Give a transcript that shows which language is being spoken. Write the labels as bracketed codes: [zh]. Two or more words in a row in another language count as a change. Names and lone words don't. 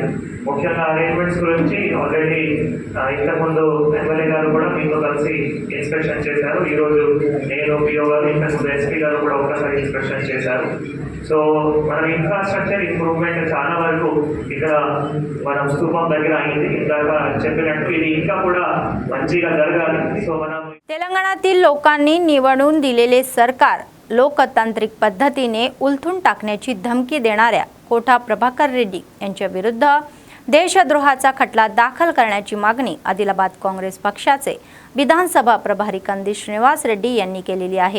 [te] ముఖ్యంగా అరేంజ్మెంట్స్ గురించి ఆల్రెడీ ఇంతకుముందు ఎమ్మెల్యే గారు కూడా మీతో కలిసి ఇన్స్పెక్షన్ చేశారు. ఈరోజు నేను పిఓ గారు, ఇంతకుముందు SP గారు కూడా ఒక్కసారి ఇన్స్పెక్షన్ చేశారు. సో మన [en] infrastructure improvement [te] చాలా వరకు ఇక్కడ మనం స్తూపం దగ్గర అయింది. ఇందాక చెప్పినట్టు ఇది ఇంకా కూడా మంచిగా జరగాలి. సో మనం [mr] तेलंगणातील लोकांनी निवडून दिलेले सरकार लोकतांत्रिक पद्धतीने उलथून टाकण्याची धमकी देणाऱ्या कोठा प्रभाकर रेड्डी यांच्या विरुद्ध देशद्रोहाचा खटला दाखल करण्याची मागणी आदिलाबाद काँग्रेस पक्षाचे विधानसभा प्रभारी कंदी श्रीनिवास रेड्डी यांनी केलेली आहे.